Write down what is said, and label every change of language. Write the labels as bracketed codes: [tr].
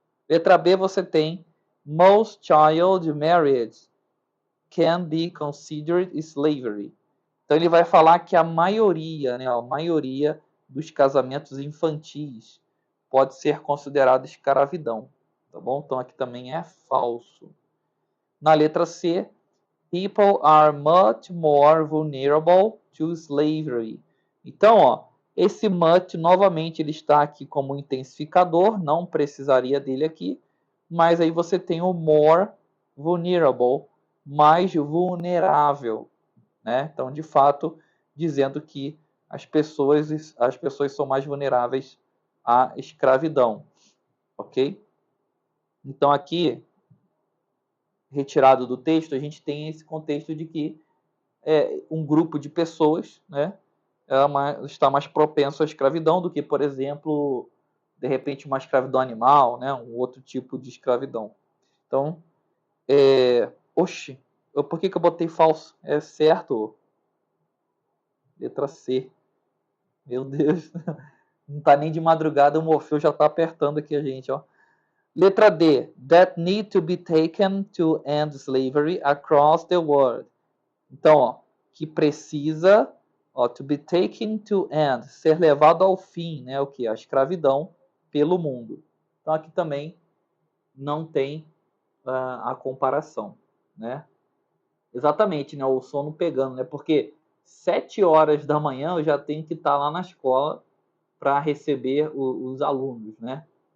[pt] Letra B você tem [en] most child marriage can be considered slavery. [pt] Então ele vai falar que a maioria, né, a maioria dos casamentos infantis pode ser considerada escravidão, tá bom? Então aqui também é falso. Na letra C, [en] people are much more vulnerable to slavery. [pt] Então, ó, esse much novamente ele está aqui como intensificador, não precisaria dele aqui, mas aí você tem o more vulnerable, mais vulnerável, né? Então, de fato, dizendo que as pessoas são mais vulneráveis à escravidão, ok? Então, aqui, retirado do texto, a gente tem esse contexto de que um grupo de pessoas, né, está mais propenso à escravidão do que, por exemplo, de repente uma escravidão animal, né, um outro tipo de escravidão. Então, por que eu botei falso? É certo, letra C. Meu Deus, não tá nem de madrugada, o Morfeu já tá apertando aqui a gente, ó. Letra D, [en] that need to be taken to end slavery across the world. [pt] Então, ó, que precisa, ó, [en] to be taken to end, [pt] ser levado ao fim, né, o que? A escravidão pelo mundo. Então, aqui também não tem a comparação, né? Exatamente, né, o sono pegando, né? Porque 7 horas da manhã eu já tenho que estar lá na escola para receber os alunos, né?